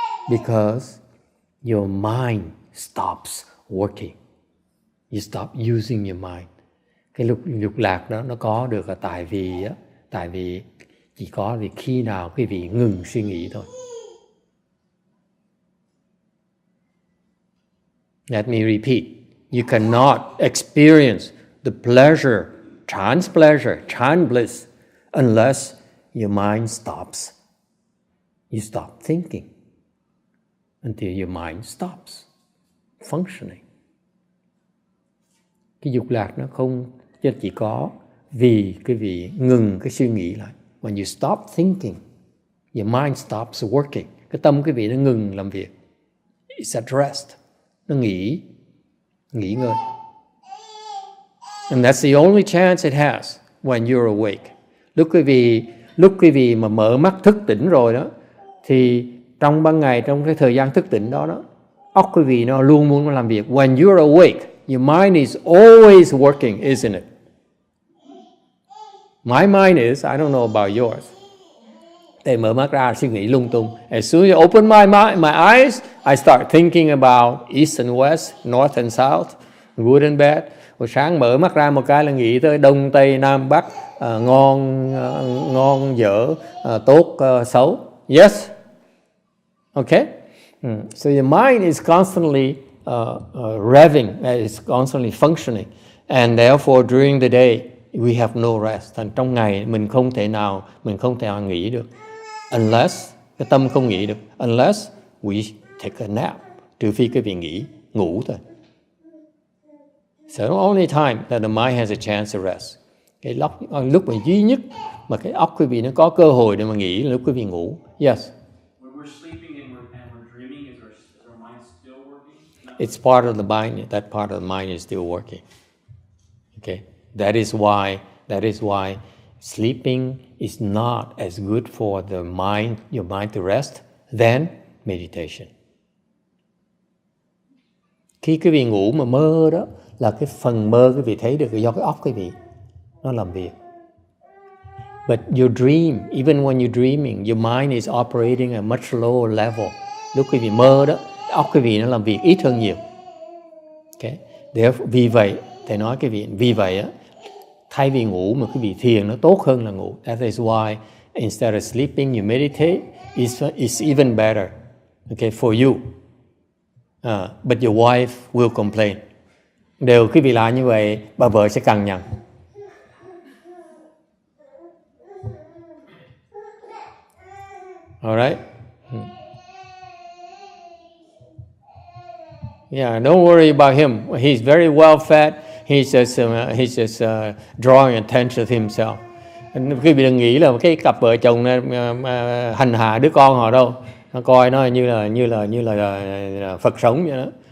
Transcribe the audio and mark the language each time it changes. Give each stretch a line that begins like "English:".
English: Because your mind stops working. You stop using your mind.
Vietnamese: Cái lục lạc đó nó có được là tại vì chỉ có vì khi nào quý vị ngừng suy nghĩ thôi.
English: Let me repeat. You cannot experience the pleasure, chance bliss, unless your mind stops. You stop thinking until your mind stops functioning.
Vietnamese: Cái dục lạc nó không chỉ có vì quý vị ngừng cái suy nghĩ lại.
English: When you stop thinking, your mind stops working.
Vietnamese: Cái tâm quý vị nó ngừng làm việc.
English: It's at rest.
Vietnamese: Nó nghỉ ngơi.
English: And that's the only chance it has when you're awake.
Vietnamese: Lúc quý vị mà mở mắt thức tỉnh rồi đó, thì trong ban ngày, trong cái thời gian thức tỉnh đó, óc quý vị nó luôn muốn làm việc.
English: When you're awake, your mind is always working, isn't it? My mind is, I don't know about yours.
Vietnamese: Để mở mắt ra suy nghĩ lung tung.
English: As soon as I open my eyes, I start thinking about east and west, north and south, good and bad.
Vietnamese: Buổi sáng mở mắt ra một cái là nghĩ tới đông tây nam bắc, ngon dở, tốt xấu.
English: Yes? Okay? So your mind is constantly revving, it's constantly functioning, and therefore during the day we have no rest.
Vietnamese: Thành trong ngày mình không thể nào nghỉ được, unless cái tâm không nghỉ được,
English: unless we take a nap,
Vietnamese: trừ phi cái vị ngủ thôi.
English: So the only time that the mind has a chance to rest.
Vietnamese: Cái lúc mà duy nhất mà cái óc quý vị nó có cơ hội để mà nghỉ là lúc quý vị ngủ.
English: Yes. When we're sleeping and we're dreaming, is our mind still working? No. It's part of the mind. That part of the mind is still working. Okay. That is why sleeping is not as good for your mind to rest than meditation.
Vietnamese: Khi quý vị ngủ mà mơ đó, là cái phần mơ quý vị thấy được do cái óc quý vị nó làm việc.
English: But your dream, even when you're dreaming, your mind is operating at a much lower level.
Vietnamese: Lúc quý vị mơ đó, óc quý vị nó làm việc ít hơn nhiều. Okay? Vì vậy, thầy nói quý vị, vì vậy á, thay vì ngủ mà quý vị thiền nó tốt hơn là ngủ.
English: That is why instead of sleeping, you meditate. It's even better, okay, for you. But your wife will complain.
Vietnamese: Đều quý vị làm như vậy, bà vợ sẽ cằn nhằn.
English: All right? Yeah, don't worry about him. He's very well fed. He's just drawing attention to himself.
Vietnamese: Quý vị đừng nghĩ là cái cặp vợ chồng này hành hạ đứa con họ đâu. Nó coi nó như là Phật sống vậy đó.